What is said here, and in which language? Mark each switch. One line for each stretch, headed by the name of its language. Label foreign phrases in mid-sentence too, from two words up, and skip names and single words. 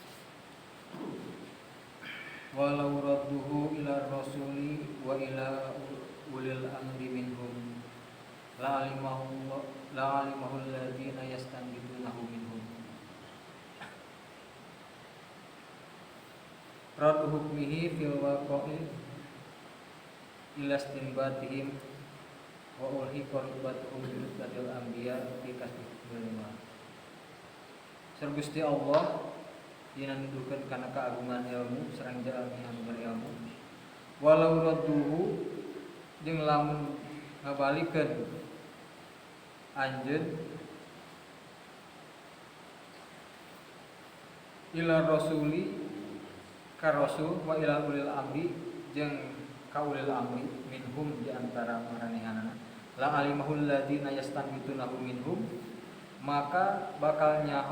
Arabic: ولو ردوه إلى الرسول وإلى أولي الأمر منهم لعلمه الذين يستنبطونه منهم. رد حكمه في الوقائع إلى استنباطهم وألحق رتبتهم برتبة الأنبياء في كسب علم.
Sundanese: Sareng Gusti Allah dina nuduhkeun kana keagungan ilmu sareng jalmi anu berilmu.
Arabic: ولو ردوه
Sundanese: jeung lamun ngabalikeun anjeun
Arabic: إلى الرسول
Sundanese: ka rasul
Arabic: وإلى أولي الأمر
Sundanese: jeung ka
Arabic: أولي الأمر
Sundanese: minhum di antara maranehanana
Arabic: لعلمه الذين يستنبطونه منهم,
Sundanese: maka bakal